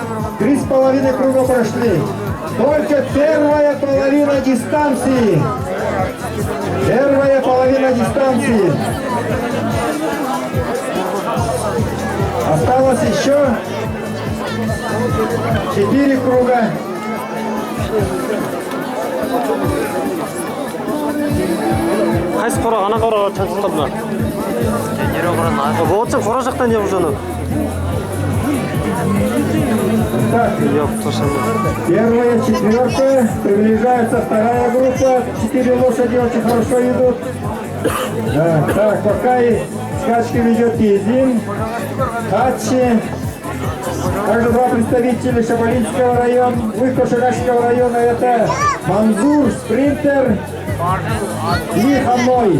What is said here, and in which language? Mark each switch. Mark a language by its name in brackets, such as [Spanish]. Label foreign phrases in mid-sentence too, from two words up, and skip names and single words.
[Russian] 3,5 круга прошли. Только первая половина дистанции. Первая половина дистанции. Осталось еще 4 круга. [Kazakh] Қайсы қора, ана қораға таныстырды ма? Болсын, қора жақтан не бұжаны? [Russian] Первая, 4-я, приближается 2-я группа, 4 лошади очень хорошо идут. Так, пока и скачки ведет Езин, Хачи, также 2 представителя Шабалинского района, Кашагачского района, это Манзур, Спринтер и Ханой.